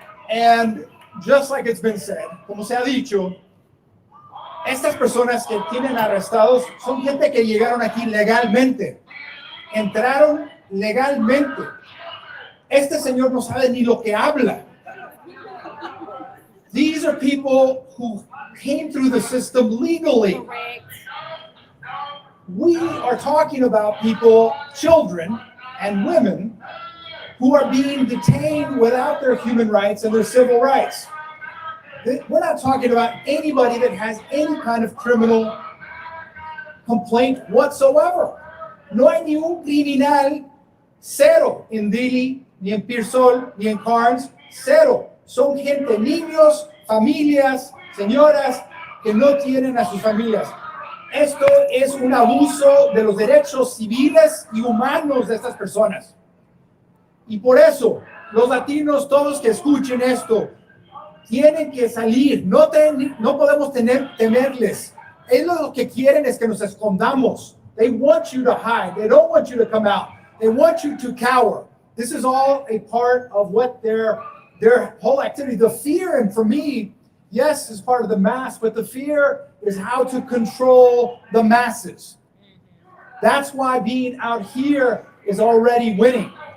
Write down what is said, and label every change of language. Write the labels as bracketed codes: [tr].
[en] And just like it's been said, [es] como se ha dicho, estas personas que tienen arrestados son gente que llegaron aquí legalmente, entraron legalmente. Este señor no sabe ni lo que habla. [en] These are people who came through the system legally. We are talking about people, children and women, who are being detained without their human rights and their civil rights. We're not talking about anybody that has any kind of criminal complaint whatsoever. [es] No hay ni un criminal, cero, en Dilley, ni en Pearsall, ni en Carnes, cero. Son gente, niños, familias, señoras que no tienen a sus familias. Esto es un abuso de los derechos civiles y humanos de estas personas. Y por eso, los latinos, todos que escuchen esto, tienen que salir. No podemos temerles. Ellos lo que quieren es que nos escondamos. [en] They want you to hide. They don't want you to come out. They want you to cower. This is all a part of what their whole activity. The fear, and for me, yes, is part of the mass, but the fear is how to control the masses. That's why being out here is already winning.